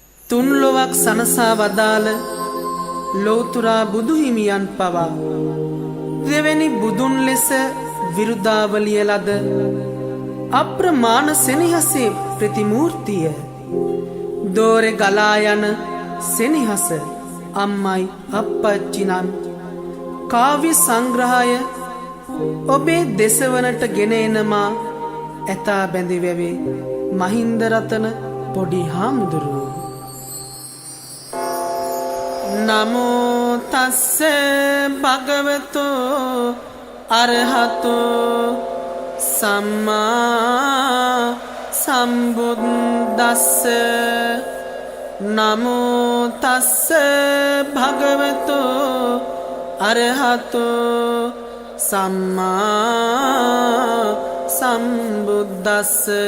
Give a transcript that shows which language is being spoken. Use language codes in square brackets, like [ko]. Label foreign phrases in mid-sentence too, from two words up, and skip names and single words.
[si] තුන් ලොවක් සනසා වදාළ ලෝතුරා බුදුහිමියන් පවා දෙවැනි බුදුන් ලෙස විරුදාවලිය ලද අප්‍රමාණ සෙනෙහසේ ප්‍රතිමූර්තිය දෝරෙ ගලා යන සෙනෙහස අම්මයි අප්පච්චි නම් කාව්‍ය සංග්‍රහය ඔබේ දෙසවනට ගෙන එනමා ඇතා බැඳි වැවේ මහින්ද රතන පොඩි හාමුදුරුවෝ. [pi] නමෝ තස්ස භගවතෝ අරහතෝ සම්මා සම්බුද්දස්ස. නමෝ තස්ස භගවතෝ අරහතෝ සම්මා සම්බුද්දස්ස.